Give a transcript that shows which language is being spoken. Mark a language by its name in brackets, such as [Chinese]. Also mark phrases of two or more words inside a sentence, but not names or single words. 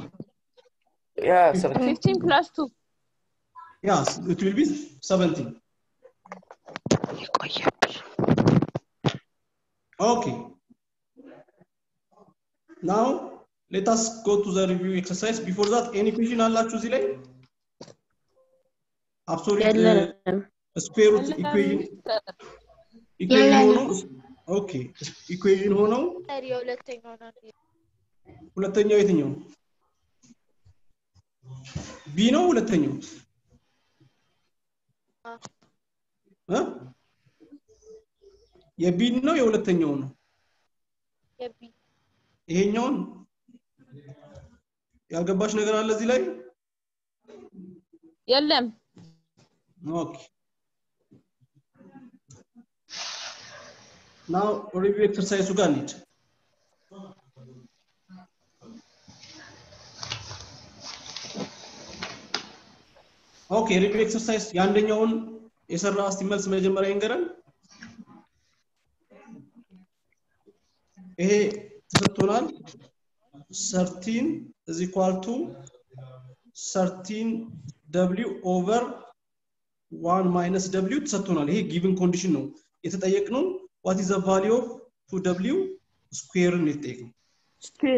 [English] Yeah, 17. 15 plus 2. yes, it will be 17. Okay. Now let us go to the review exercise. Before that, any question [Amharic] አላችሁ እዚህ ላይ? [English] Absolute square root equation ሆኖ okay equation ሆኖ [Amharic] ሁለተኛው የትኛው? b ነው ሁለተኛው? የቢ ነው የሁለተኛው ነው? የቢ ይሄኛውን ያልገባሽ ነገር አለ እዚህ ላይ? የለም። Okay. [English] Now review exercise [Amharic] ጋር እንሂድ። [English] Okay, review exercise [Amharic] የአንደኛውን የሰራ እስቲ መልስ መጀመሪያ ይንገረን። ይሄ ተሰጥቶናል [English] 13 is equal to 13w over 1 minus w [Amharic] ተሰጥቶናል። ይሄ [English] given condition [Amharic] ነው የተጠየቅነው። [English] what is the value of 2w square [Amharic] ነው የተጠየቅነው። [English] ስኩዌር